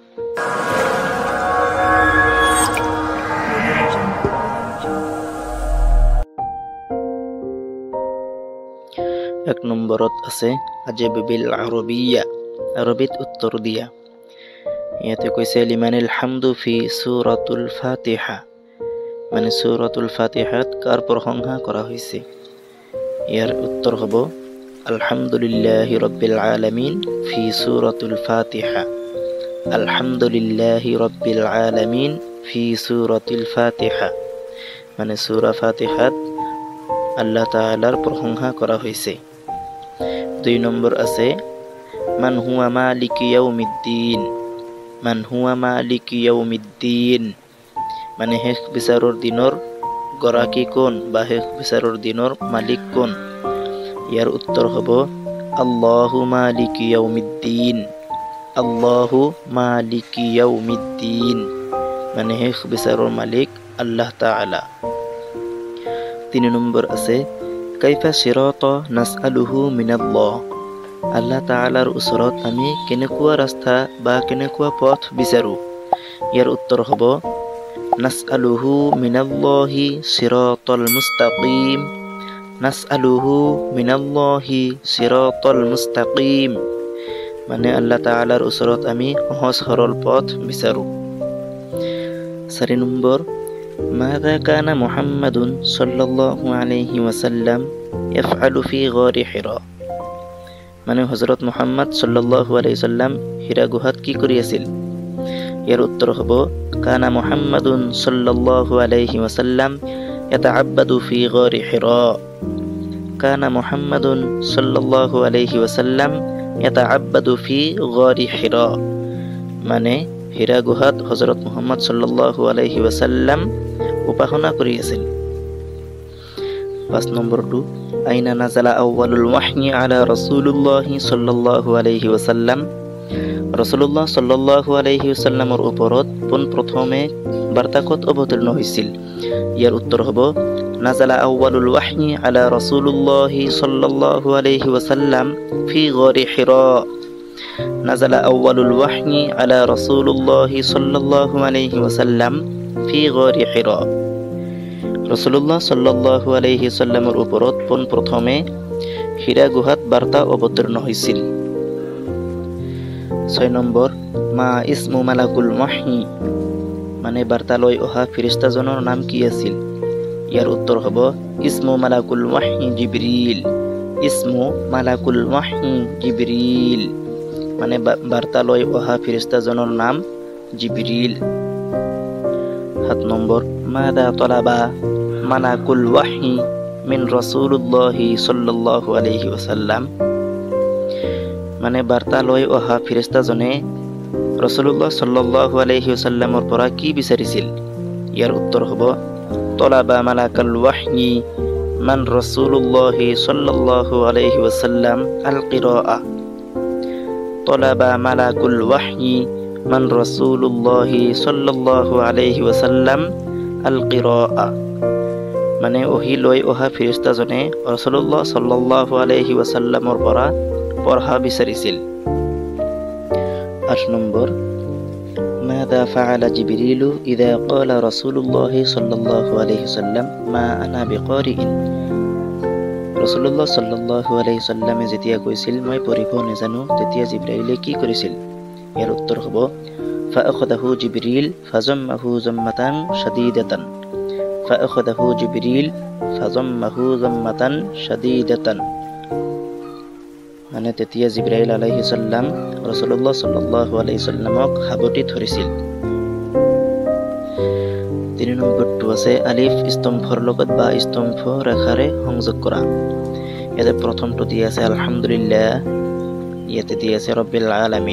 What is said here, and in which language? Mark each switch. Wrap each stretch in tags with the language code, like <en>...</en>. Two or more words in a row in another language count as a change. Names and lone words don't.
<as>এক নম্বৰত আছে</as> <ar>أجب بالعربية,</ar> <as>আৰবিত উত্তৰ দিয়া। ইয়াতে কৈছে</as> <ar>لمن الحمد في سورة الفاتحة,</ar> <as>মানে সূৰাতুল ফাতিহাত কাৰ প্ৰশংসা কৰা হৈছে। ইয়াৰ উত্তৰ হ'ব</as> <ar>الحمد لله رب العالمين في سورة الفاتحة. الحمد لله رب العالمين في سورة الفاتحة,</ar> <as>মানে সূৰা ফাতিহাত আল্লাহ তাআলাৰ প্ৰশংসা কৰা হৈছে।</as> <ar>2</ar> <as>নম্বৰ আছে</as> <ar>من هو مالك يوم الدين. من هو مالك يوم الدين,</ar> <as>মানে শেষ বিচাৰৰ দিনৰ গৰাকী কোন বা শেষ বিচাৰৰ দিনৰ মালিক কোন। ইয়াৰ উত্তৰ হ'ব</as> <ar>الله مالك يوم الدين. الله مالك يوم الدين,</ar> <as>মানে শেষ বিচাৰৰ মালিক আল্লাহ তাআলা।</as> <ar>3</ar> <as>নম্বৰ আছে</as> <ar>كيف صراطا نسأله من الله.</ar> <as>আল্লাহ তাআলাৰ ওচৰত আমি কেনেকুৱা ৰাস্তা বা কেনেকুৱা পথ বিচাৰো। ইয়াৰ উত্তৰ হ'ব</as> <ar>نسأله من الله الصراط المستقيم. نسأله من الله الصراط المستقيم,</ar> <as>মানে আল্লাহ তাআলাৰ ওচৰত আমি সহজ সৰল পথ বিচাৰো।</as> <ar>4 নম্বৰ ماذا كان محمد صلى الله عليه وسلم يفعل في غار حراء.</ar> <as>মানে হযরত মুহাম্মদ</as> <ar>صلى الله عليه وسلم</ar> <as>হিৰা গুহাত কি কৰি আছিল। ইয়াৰ উত্তৰ হ'ব</as> <ar>كان محمد صلى الله عليه وسلم يتعبد في غار حراء. كان محمد صلى الله عليه وسلم يتعبد في غار حراء,</ar> <as>মানে হিৰা গুহাত হযরত মুহাম্মদ</as> <ar>صلى الله عليه وسلم</ar> <as>উপাসনা কৰি আছিল।</as> <ar>5 নম্বৰটো أين نزل أول الوحي على رسول الله صلى الله عليه وسلم. رسول الله صلى الله عليه وسلم</ar> <as>ওপৰত পোনপ্ৰথমে বাৰ্তা ক'ত অৱতীৰ্ণ হৈছিল। ইয়াৰ উত্তৰ হ'ব</as> <ar>نزل أول الوحي على رسول الله صلى الله عليه وسلم في غار حراء. نزل أول الوحي على رسول الله صلى الله عليه وسلم في غار حراء. رسول الله صلى الله عليه وسلم</ar> <as>ওপৰত পোনপ্ৰথমে হিৰা গুহাত বাৰ্তা অৱতীৰ্ণ হৈছিল। 6 নম্বৰ</as> <ar>ما اسم ملك الوحي,</ar> <as>মানে বাৰ্তা লৈ অহা ফেৰেশতাজনৰ নাম কি আছিল। ইয়াৰ উত্তৰ হ'ব</as> <ar>اسم ملك الوحي جبريل. اسم ملك الوحي جبريل,</ar> <as>মানে বাৰ্তা লৈ অহা ফেৰেশতাজনৰ নাম জিবৰিল।</as> <ar>7 নম্বৰ ماذا طلب ملك الوحي من رسول الله صلى الله عليه وسلم.</ar> <as>মানে বাৰ্তা লৈ অহা ফেৰেশতাজনে</as> <ar>رسول الله صلى الله عليه وسلم</ar> <as>পৰা কি বিচাৰিছিল। ইয়াৰ উত্তৰ হ'ব</as> <ar>طلب ملك الوحي من رسول الله صلى الله عليه وسلم القراءة. طلب ملك الوحي من رسول الله صلى الله عليه وسلم القراءة,</ar> <as>মানে ওহি লৈ অহা ফেৰেশতাজনে</as> <ar>رسول الله صلى الله عليه وسلم</ar> <as>পৰা পঢ়া বিচাৰিছিল।</as> <ar>8 নম্বৰ ماذا فعل جبريل إذا قال رسول الله صلى الله عليه وسلم ما أنا بقارئ. رسول الله صلى الله عليه وسلم</ar> <as>যেতিয়া কৈছিল মই পঢ়িব নাজানো, তেতিয়া জিবৰাইলে কি কৰিছিল। ইয়াৰ উত্তৰ হ'ব</as> <ar>فأخذه جبريل فضمه ضمة شديدة. فأخذه جبريل فضمه ضمة شديدة,</ar> <as>মানে তেতিয়া জিবৰাইল</as> <ar>عليه السلام رسول الله صلى الله عليه وسلم</ar> <as>হাবতি ধৰিছিল। 3 নম্বৰটো আছে আলিফ স্তম্ভৰ লগত বা স্তম্ভ ৰেখাৰে সংযোগ কৰা। ইয়াতে প্ৰথমটো দিয়া আছে আলহামদুলিল্লাহ, ইয়াতে দিয়া আছে</as> <ar>رب العالمين.</ar>